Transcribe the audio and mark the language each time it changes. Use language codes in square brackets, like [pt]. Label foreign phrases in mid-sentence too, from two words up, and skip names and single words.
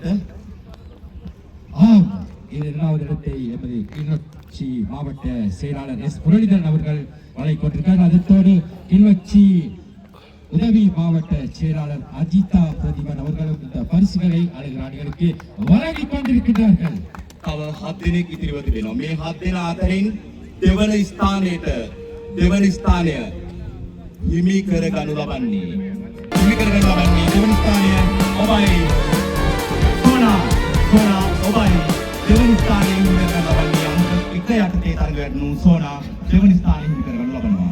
[ta] ஆம் இது இரண்டாவது இடத்தை எமது கிளிநொச்சி மாவட்ட செயலாளர் எஸ் முரளிதரன் அவர்கள் வழங்கிக் கொண்டிருக்கிறார். அதோடு கிளிநொச்சி உதவி மாவட்ட செயலாளர் அஜிதா பிரதிபன் அவர்களும் இந்த பரிசுகளை அழகுராணிகளுக்கு வழங்கிக் கொண்டிருக்கிறார்கள். [si] තව 7 දෙනෙක් ඉතිරිව තිබෙනවා. මේ 7 දෙනා අතරින් දෙවන ස්ථානය හිමි කරගනු ලබන්නේ දෙවන ස්ථානය ඔබයි සෝනා ඔබයි දෙවන ස්ථානය හිමි කරගනු ලබන්නේ. අංක 1 යටතේ තරග වැඩනු සෝනා දෙවන ස්ථානය හිමි කරගනු ලබනවා.